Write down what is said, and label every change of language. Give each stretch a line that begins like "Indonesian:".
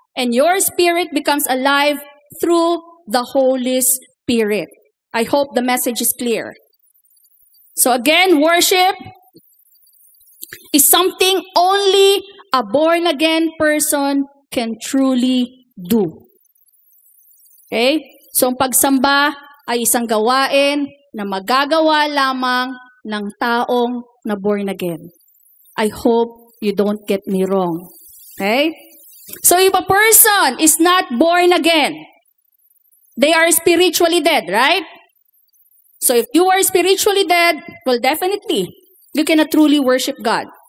English: And your spirit becomes alive through the Holy Spirit. I hope the message is clear. So again, worship is something only a born-again person can truly do. Okay?
Filipino: So ang pagsamba ay isang gawain na magagawa lamang ng taong na born again.
English: I hope you don't get me wrong. Okay? So if a person is not born again, they are spiritually dead, right? So if you are spiritually dead, well, definitely, you cannot truly worship God.